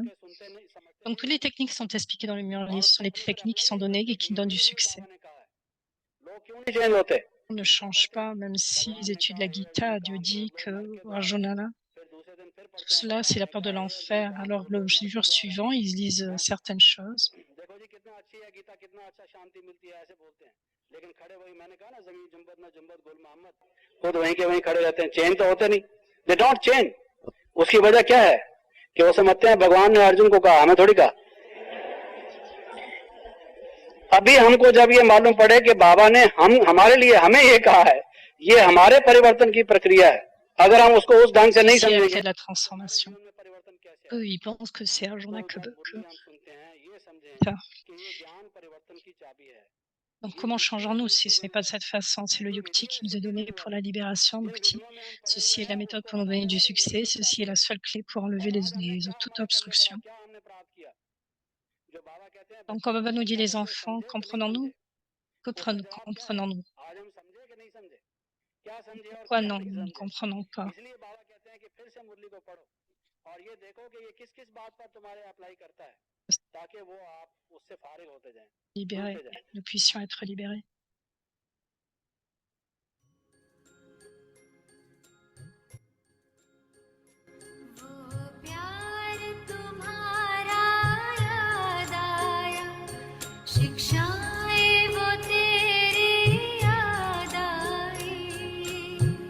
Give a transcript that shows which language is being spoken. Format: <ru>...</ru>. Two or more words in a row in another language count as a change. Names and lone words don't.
<fr>Donc toutes les techniques sont expliquées dans le Murli. Ce sont les techniques qui sont données et qui donnent du succès. On ne change pas, même s'ils étudient la Gita, Dieu dit que Arjuna, tout cela c'est la peur de l'enfer. Alors le jour suivant, ils lisent certaines choses.</fr> <hi>खुद वहीं के वहीं खड़े रहते हैं, चेंज तो होते नहीं,</hi> <en>they don't change.</en> <hi>उसकी वजह क्या है कि वो समझते हैं भगवान ने अर्जुन को कहा, हमें थोड़ी कहा। अभी हमको जब ये मालूम पड़े कि बाबा ने हमारे लिए हमें ये कहा है, ये हमारे परिवर्तन की प्रक्रिया है, अगर हम उसको उस ढंग से नहीं समझेंगे,</hi> <fr>la transformation. Eux, ils pensent que c'est Arjuna que ça. Donc comment changeons-nous si ce n'est pas de cette façon? C'est le yukti qui nous est donné pour la libération, mukti. Ceci est la méthode pour nous donner du succès. Ceci est la seule clé pour enlever toute obstruction.</fr> <hi>जो बाबा कहते हैं</hi> <fr>Donc</fr> <hi>बच्चों</hi> <fr>quand</fr> <hi>से</hi> <fr>Baba nous</fr> <hi>पूछे</hi> <fr>dit</fr> <hi>क्या</hi> <fr>les</fr> <hi>बच्चे</hi> <fr>enfants,</fr> <hi>समझे कि नहीं</hi> <fr>comprenons-nous?</fr> <hi>समझे उसका जवाब क्या है</hi> <fr>Comprenons-nous?</fr> <hi>आज हम समझे कि नहीं समझे क्या समझे और</hi> <fr>Pourquoi</fr> <hi>क्या</hi> <fr>non,</fr> <hi>नहीं</hi> <fr>nous ne</fr> <hi>समझे</hi> <fr>comprenons pas?</fr> <hi>इसलिए बाबा कहते हैं कि फिर से मुरली को पढ़ो और ये देखो कि ये किस किस बात पर तुम्हारे अप्लाई करता है ताकि वो आप उससे फारिग होते जाएं</hi> <fr>Libérés,</fr> <hi>खुलते जाएं</hi> <fr>nous puissions être libérés.</fr> <hi>वो प्यार तुम्हारा याद आया, शिक्षाएं वो तेरी याद आई।</hi>